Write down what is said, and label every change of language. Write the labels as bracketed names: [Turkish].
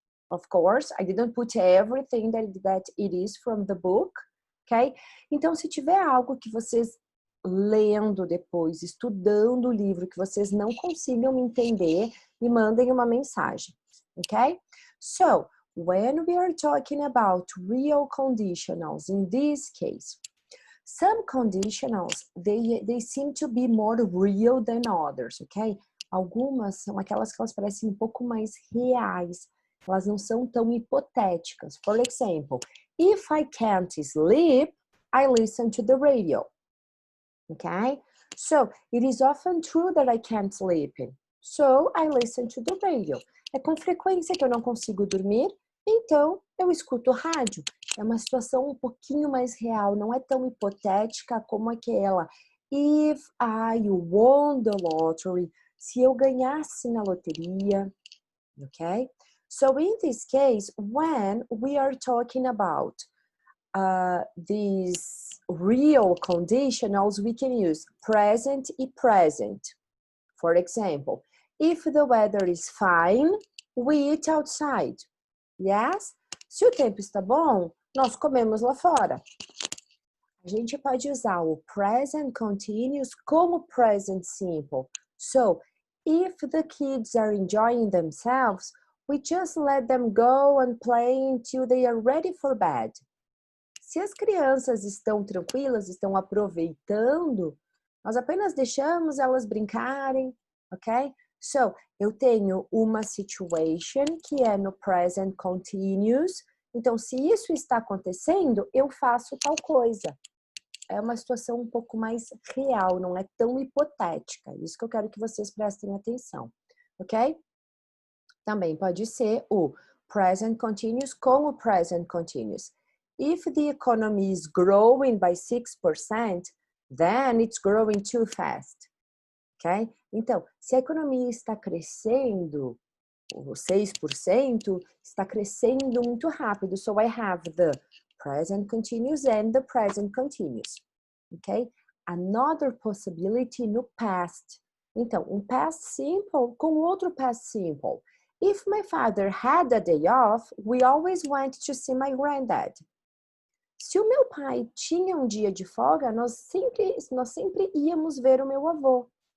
[English] Of course, I didn't put everything that it is from the book, ok? [Portuguese] Então, se tiver algo que vocês lendo depois, estudando o livro, que vocês não consigam entender, me mandem uma mensagem, ok? [English] So, when we are talking about real conditionals, in this case, some conditionals, they seem to be more real than others, ok? [Portuguese] Algumas são aquelas que elas parecem um pouco mais reais, elas não são tão hipotéticas. [English] For example, if I can't sleep, I listen to the radio. Okay? So, it is often true that I can't sleep. So, I listen to the radio. [Portuguese] É com frequência que eu não consigo dormir, então eu escuto rádio. É uma situação um pouquinho mais real, não é tão hipotética como aquela. [English] If I won the lottery, [Portuguese] se eu ganhasse na loteria, [English] ok? So in this case, when we are talking about these real conditionals, we can use present e present. For example, if the weather is fine, we eat outside. Yes? [Portuguese] Se o tempo está bom, nós comemos lá fora. A gente pode usar o present continuous como present simple. [English] So, if the kids are enjoying themselves, we just let them go and play until they are ready for bed. [Portuguese] Se as crianças estão tranquilas, estão aproveitando, nós apenas deixamos elas brincarem, ok? So, eu tenho uma situation que é no present continuous. Então, se isso está acontecendo, eu faço tal coisa. É uma situação um pouco mais real, não é tão hipotética. Isso que eu quero que vocês prestem atenção, ok? Também pode ser o present continuous com o present continuous. [English] If the economy is growing by 6%, then it's growing too fast. Ok? [Portuguese] Então, se a economia está crescendo, 6%, está crescendo muito rápido. [English] So I have the present continuous and the present continuous. Ok? Another possibility no past. [Portuguese] Então, um past simple com outro past simple. [English] If my father had a day off, we always went to see my granddad. [Portuguese] Se o meu pai tinha um dia de folga, nós sempre íamos ver o meu avô.